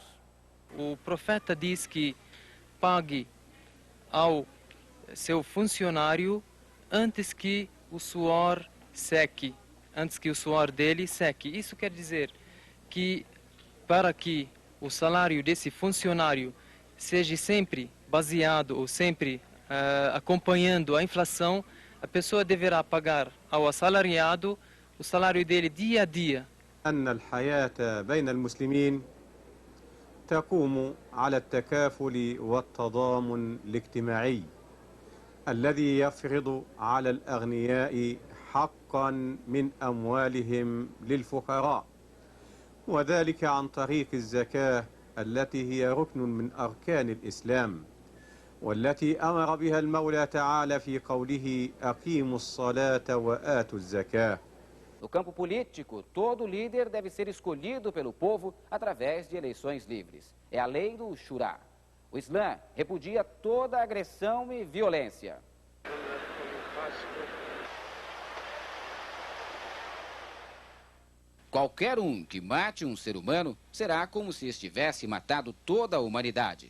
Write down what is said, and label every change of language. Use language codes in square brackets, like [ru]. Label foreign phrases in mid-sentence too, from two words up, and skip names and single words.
[pt] O profeta diz que pague ao seu funcionário antes que o suor seque, antes que o suor dele seque. Isso quer dizer que para que o salário desse funcionário seja sempre baseado ou sempre acompanhando a inflação, a pessoa deverá pagar ao assalariado o salário dele dia a dia. [ar] أن الحياة بين المسلمين تقوم على التكافل والتضامن الاجتماعي الذي يفرض على الأغنياء حقا من أموالهم للفقراء وذلك عن طريق الزكاة التي هي ركن من أركان الإسلام والتي أمر بها المولى تعالى في قوله أقيموا الصلاة وآتوا الزكاة. [pt] No campo político, todo líder deve ser escolhido pelo povo através de eleições livres. É a lei do Shura. O Islã repudia toda agressão e violência. Qualquer um que mate um ser humano será como se estivesse matado toda a humanidade.